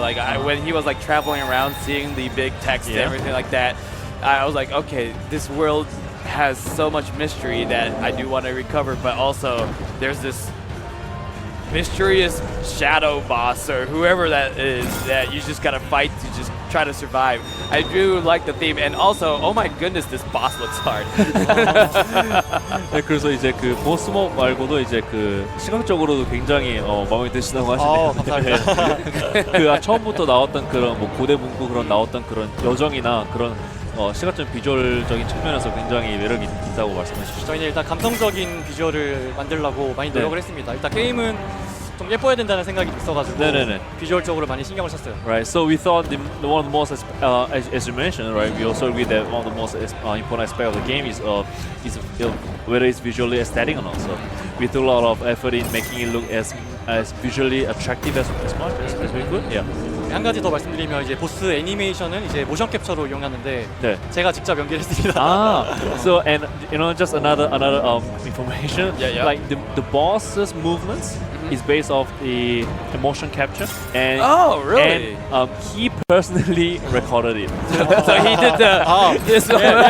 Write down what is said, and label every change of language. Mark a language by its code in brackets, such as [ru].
[en] Like when he was like traveling around, seeing the big text and everything like that, I was like, okay, this world has so much mystery that I do want to recover. But also, there's this mysterious shadow boss or whoever that is that you just gotta fight to just try to survive. I do like the theme, and also, oh my goodness, this boss looks hard. [ko] 네, 그래서 이제 그 보스몹 말고도 이제 그 시각적으로도 굉장히 마음에 드시다고 하시네요. 감사합니다. 그 처음부터 나왔던 그런 뭐 고대 문구 그런 나왔던 그런 여정이나 그런 시각적 비주얼적인 측면에서 굉장히 매력이 있다고 말씀해 주시죠. 저희는 일단 감성적인 비주얼을 만들려고 많이 노력을 네. 했습니다. 일단 게임은 좀 예뻐야 된다는 생각이 있어가지고 네네네. 비주얼적으로 많이 신경을 썼어요. [en] Right, so we thought one of the most, as you mentioned, right, we also agree that one of the most important aspect of the game is whether it's visually aesthetic or not. So we took a lot of effort in making it look as visually attractive as much as we could. Yeah. [ko] 한 가지 더 말씀드리면 이제 보스 애니메이션은 이제 모션 캡처로 이용하는데 네. 제가 직접 연기했습니다. [en] So and just another information. Yeah. Like the boss's movements is based off the motion capture, and Oh, really? And he personally recorded it. So he did this one.